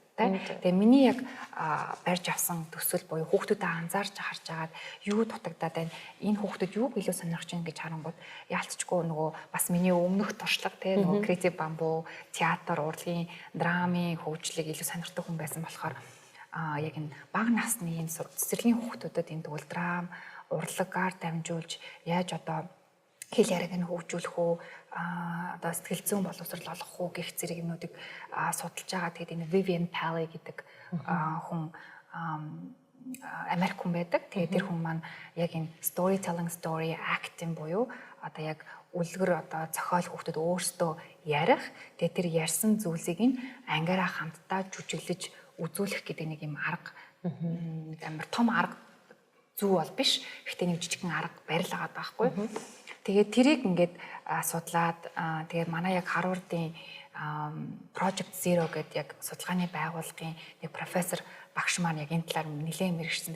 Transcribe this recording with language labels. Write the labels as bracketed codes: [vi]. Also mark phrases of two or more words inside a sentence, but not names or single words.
[mn] Тэгээ миний яг барьж авсан төсөл буюу хүүхдүүдэд анзаарч харж агаад юу дутагдаад байна, энэ хүүхдүүд юуг илүү сонирхож байна гэж харангууд яалтчгүй нөгөө бас миний өмнөх туршлага те нөгөө креатив бамбуу, театр, урлагийн, драмын хөгжлийг илүү сонирхдаг хүн байсан болохоор яг энэ бага насны энэ цэцэрлэгийн хүүхдүүдэд энэ тэгвэл драм, урлагаар дамжуулж яаж одоо хэл яриаг нь хөгжүүлэх үү, одоо сэтгэл зүйн боловсрол олгох уу гэх зэрэг юмнуудыг судалж байгаа. Тэгээд энэ Vivian Paley гэдэг хүн Америк хүн байдаг. Тэгээд тэр хүн маань яг энэ [en] storytelling, story acting [mn] буюу одоо яг үлгэр одоо зохиол хүүхдүүд өөрсдөө ярих. Тэгээд тэр ярьсан зүйлсийг нь ангиараа хамтдаа жүжиглэж үзүүлэх гэдэг нэг юм арга, нэг амар том арга зүү бол биш. Гэхдээ нэг жижигхэн арга барил байгаа байхгүй. Тэгээд тэрийг ингээд судлаад тэгээд манай яг Harvard-ийн Project Zero гэдэг яг судалгааны байгууллагын нэг профессор багш маань яг энэ талаар нэлээд мэрэгчсэн.